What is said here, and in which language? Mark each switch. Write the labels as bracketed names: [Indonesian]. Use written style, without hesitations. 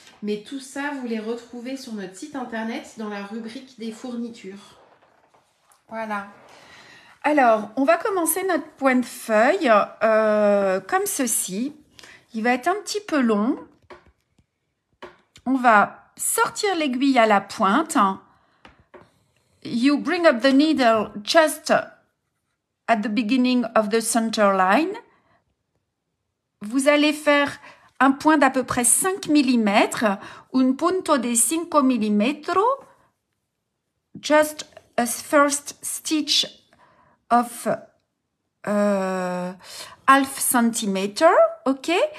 [French] Mais tout ça, vous les retrouvez sur notre site internet dans la rubrique des fournitures. Voilà. Alors, on va commencer notre point de feuille comme ceci. Il va être un petit peu long. On va sortir l'aiguille à la pointe. [English] You bring up the needle just at the beginning of the center line. [French] Vous allez faire un point d'à peu près 5 mm, [Spanish] un punto de 5 mm, [English] just a first stitch of half centimeter, ok?